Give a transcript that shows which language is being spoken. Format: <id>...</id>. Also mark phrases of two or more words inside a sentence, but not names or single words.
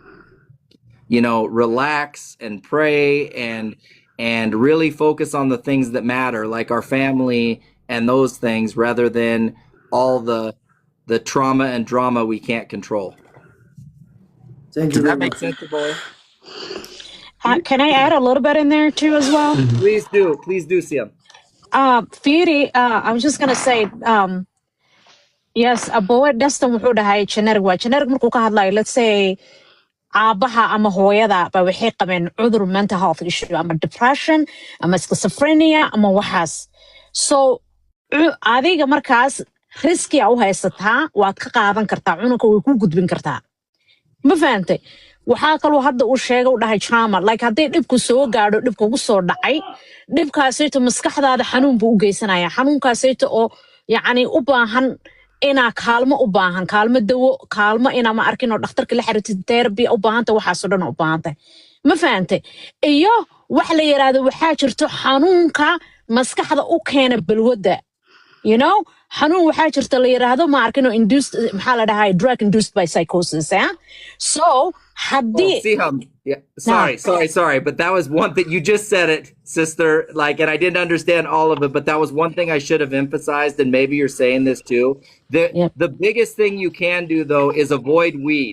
<en>relax and pray and really focus on the things that matter, like our family and those things, rather than all the trauma and drama we can't control. Thank Does you very that make much. sense, boy? Can I add a little bit in there too as well? Please do, Siam. Fiiri, I was just gonna say, yes,</en> <so>abowe Destin wuxuu dhahay generic waa generic markuu ka hadlayo,</so> <en>let's say</en> <so>aabaha ama hooyada ba waxay qabeen cudur</so> <en>mental health issue</en> <so>ama depression ama schizophrenia ama waxaas. So adiga markaas riski u haysataa, waad ka qaadan kartaa, cunugka way ku gudbin kartaa. Ma fahantay? waxaa kaloo hadda uu sheegay u dhahay</so> <en>trauma, like</en> <so>haddii dhibku soo gaadho, dhibka ugu soo dhacay, dhibkaasayto maskaxdaada xanuun buu u geysanaya, xanuunkaasayto oo yacni u baahan inaa kaalmo u baahan, kaalmo dawo, kaalmo inaa ma arkin oo dhakhtarka la xiriirtid, therapy u baahanta, waxaasoo dhan u baahantay. Ma fahantay? Iyo wax la yiraahdo waxaa jirto xanuunka maskaxda u keena balwadda. xanuun waxaa jirta la yiraahdo ma arkin oo induced, maxaa la dhahay,</so> <en>drug induced by psychosis. So sorry, but that was one thing. You just said it, sister, and I didn't understand all of it, but that was one thing I should have emphasized, and maybe you're saying this too. The biggest thing you can do, though, is avoid weed.</en>